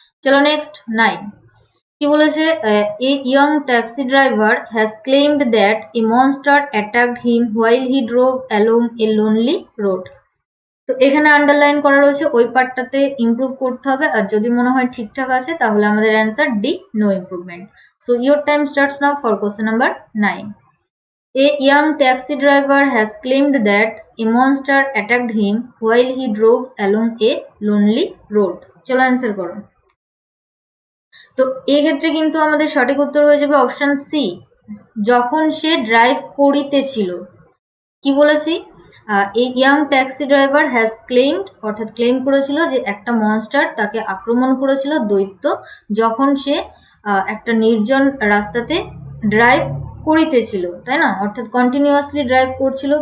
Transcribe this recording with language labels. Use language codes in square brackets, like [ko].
[bn] চলো নেক্সট 9 কি বলেছে, [en] A young taxi driver has claimed that a monster attacked him while he drove along a lonely road. [bn] তো এখানে underline করা রয়েছে, ওই পার্টটাতে ইমপ্রুভ করতে হবে, আর যদি মনে হয় ঠিকঠাক আছে তাহলে আমাদের answer D, no improvement. [en] So your time starts now for question number 9. A young taxi driver has claimed that a monster attacked him while he drove along a lonely road. [bn] চলো অ্যান্সার করো। তো এক্ষেত্রে কিন্তু আমাদের সঠিক উত্তর হয়ে যাবে অপশন সি, যখন সে ড্রাইভ করিতেছিল। কি বলেছি, [en] এই young taxi driver has claimed, [bn] অর্থাৎ ক্লেম করেছিল যে একটা মনস্টার তাকে আক্রমণ করেছিল, দৈত্য, যখন সে একটা নির্জন রাস্তাতে ড্রাইভ করিতেছিল, তাই না, অর্থাৎ কন্টিনিউয়াসলি ড্রাইভ করছিল।